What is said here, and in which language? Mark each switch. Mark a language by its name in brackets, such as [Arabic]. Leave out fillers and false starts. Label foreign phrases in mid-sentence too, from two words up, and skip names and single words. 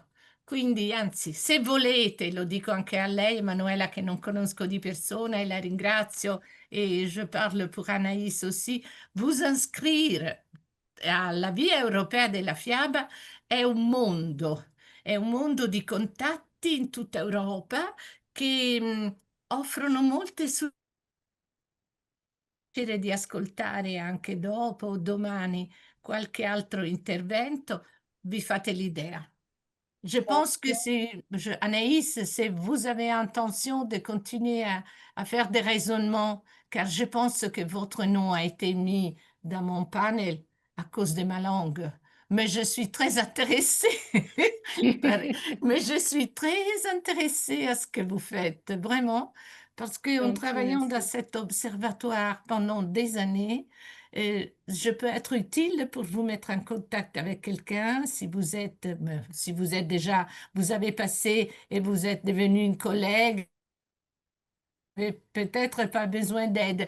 [Italian] Quindi, anzi, se volete, lo dico anche a lei, Emanuela, che non conosco di persona e la ringrazio, [French] et je parle pour Anaïs aussi, vous inscrire [Italian] alla Via Europea della Fiaba è un mondo di contatti in tutta Europa che offrono molte piacere di ascoltare anche dopo o domani qualche altro intervento, vi fate l'idea. [French] Je pense que Anaïs, si vous avez intention de continuer à faire des raisonnements, car je pense que votre nom a été mis dans mon panel à cause de ma langue. Mais je suis très intéressée, mais je suis très intéressée à ce que vous faites, vraiment, parce qu'en travaillant dans cet observatoire pendant des années, je peux être utile pour vous mettre en contact avec quelqu'un si vous êtes déjà, vous avez passé et vous êtes devenu une collègue, et peut-être pas besoin d'aide.